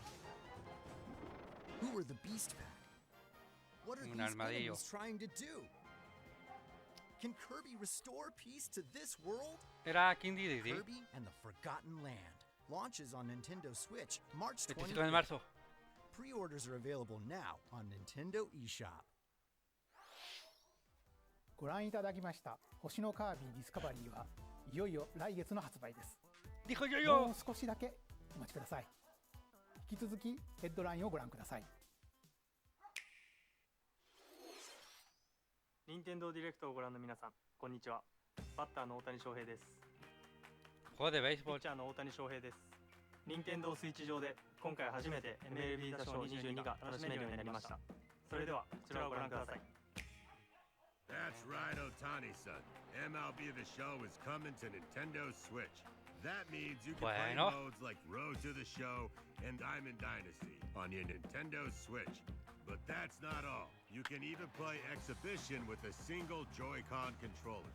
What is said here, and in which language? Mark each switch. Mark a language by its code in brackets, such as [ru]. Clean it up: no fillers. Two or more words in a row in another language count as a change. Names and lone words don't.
[en] Who are the Beast Pack? What are [es] Un [en] these [es] armadillo. [en] enemies trying to do? Can Kirby restore peace to this world? [es] Era King Dedede. [en] Kirby and the Forgotten Land launches on Nintendo Switch March [es] 25 de [en] 20th. [es] marzo. [en] Pre-orders are available now on Nintendo eShop. [ja] ご覧いただきました星のカービィディスカバリーはいよいよ来月の発売です。 [es] Dijo yo. [ja] もう少しだけお待ちください。引き続きヘッドラインをご覧ください。任天堂ディレクトをご覧の皆さん、こんにちは。バッターの大谷翔平です。 [es] juego de [ja] ピ [es] béisbol. [ja] ッチャーの大谷翔平です。任天堂スイッチ上で今回初めて MLB ザショー22が楽しめるようになりました。それではこちらをご覧ください。 [en] That's right, Otani-san. MLB The Show is coming to Nintendo Switch. That means you can play modes like Road to the Show and Diamond Dynasty on your Nintendo Switch. But that's not all. You can even play Exhibition with a single Joy-Con controller.